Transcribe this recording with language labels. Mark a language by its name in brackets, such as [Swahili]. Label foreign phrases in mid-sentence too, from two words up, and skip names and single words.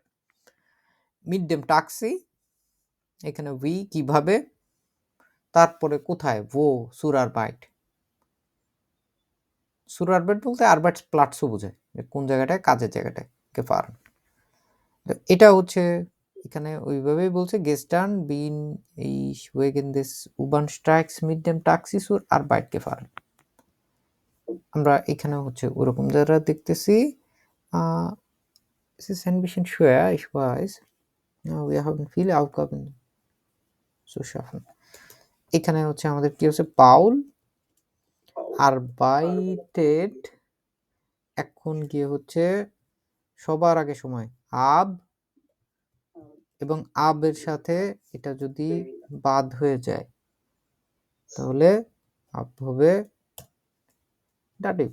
[German] mit dem Taxi, [Bangla] এখানে উই কিভাবে, তারপরে কোথায়, [German] wo zur Arbeit. zur Arbeit [Bangla] বলতে আরবাইটস প্লাটসও বোঝায়, যে কোন জায়গাটায়, কাজের জায়গাটায় gefahren। তো এটা হচ্ছে এখানে ওইভাবেই বলছে [German] gestern bin ich wegen des U-Bahn-Streiks mit dem Taxi zur Arbeit gefahren। [Bangla] আমরা এখানে হচ্ছে ওরকম যারা দেখতেছি, [German] es ist ein bisschen schwer, ich weiß, wir haben viele Aufgaben zu schaffen। [Bangla] এখানে হচ্ছে আমাদের কি হচ্ছে, পাউল arbeitet, এখন গিয়ে হচ্ছে সবার আগে সময় আব, এবং আবের সাথে এটা যদি বাদ হয়ে যায় তাহলে আব হবে ডাটিভ।